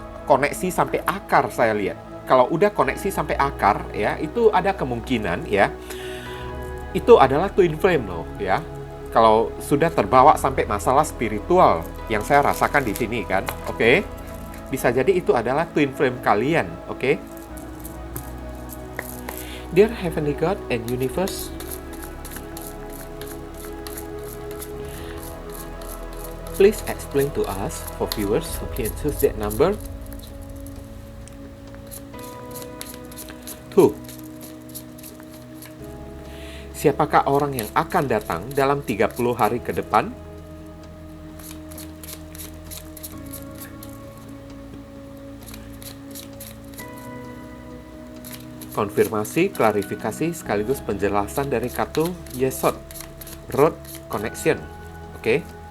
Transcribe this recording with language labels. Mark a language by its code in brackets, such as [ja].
[id] Koneksi sampai akar saya lihat. Kalau udah koneksi sampai akar ya, itu ada kemungkinan ya, itu adalah twin flame loh ya. Kalau sudah terbawa sampai masalah spiritual yang saya rasakan di sini kan, oke? Bisa jadi itu adalah twin flame kalian, oke? [en] Dear Heavenly God and Universe, please explain to us for viewers who can choose that number 2. [id] Siapakah orang yang akan datang dalam 30 hari ke depan? Konfirmasi, klarifikasi, sekaligus penjelasan dari kartu Yesod, Root Connection. Oke.